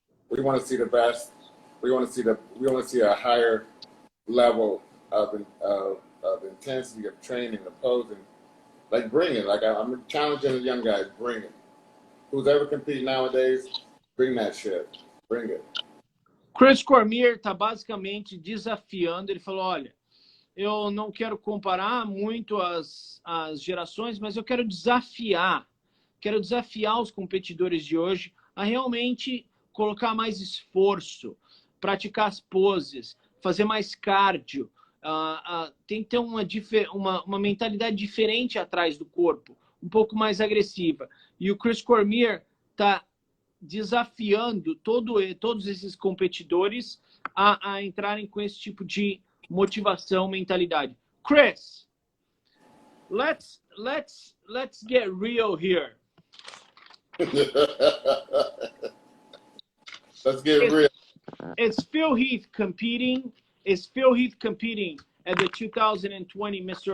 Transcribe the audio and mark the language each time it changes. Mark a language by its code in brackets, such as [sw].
[en] We want to see the best. We want to see a higher level of intensity of training, of posing. Like bring it. Like I'm challenging the young guys. Bring it. Who's ever competing nowadays? Bring that shit. Bring it. [pt] Chris Cormier está basicamente desafiando. Ele falou, olha, eu não quero comparar muito as gerações, mas eu quero desafiar os competidores de hoje a realmente colocar mais esforço, praticar as poses, fazer mais cardio. Tem que ter uma mentalidade diferente atrás do corpo, um pouco mais agressiva. E o Chris Cormier está desafiando todos esses competidores a entrarem com esse tipo de motivação, mentalidade. [en] Chris, let's get real here. Let's get real. Is Phil Heath competing? Is Phil Heath competing at the 2020 Mr.